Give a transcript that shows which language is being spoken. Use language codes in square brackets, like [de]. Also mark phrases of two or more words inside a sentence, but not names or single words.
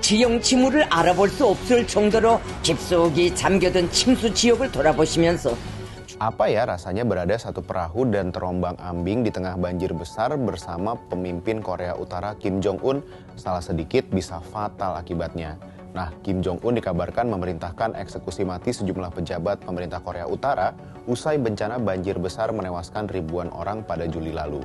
[ko] 지형 징후를 알아볼 수 없을 정도로 깊숙이 잠겨든 침수 지역을 돌아보시면서 [id] Apa ya rasanya berada satu perahu dan terombang-ambing di tengah banjir besar bersama pemimpin Korea Utara Kim Jong-un? Salah sedikit bisa fatal akibatnya. Nah, Kim Jong-un dikabarkan memerintahkan eksekusi mati sejumlah pejabat pemerintah Korea Utara usai bencana banjir besar menewaskan ribuan orang pada Juli lalu.